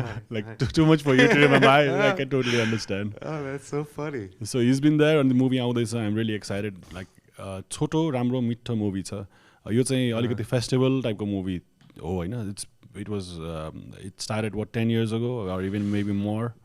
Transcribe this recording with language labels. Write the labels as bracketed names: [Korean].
[English] Like too much for you to remember. I can totally understand. Oh, that's so funny. So he's been there on the movie आउँदैछ. I'm really excited. [Nepali] Like छोटो राम्रो मिठो movie छ. यो चाहिँ अलिकति festival टाइपको movie हो हैन. [English] It started what 10 years ago or even maybe more.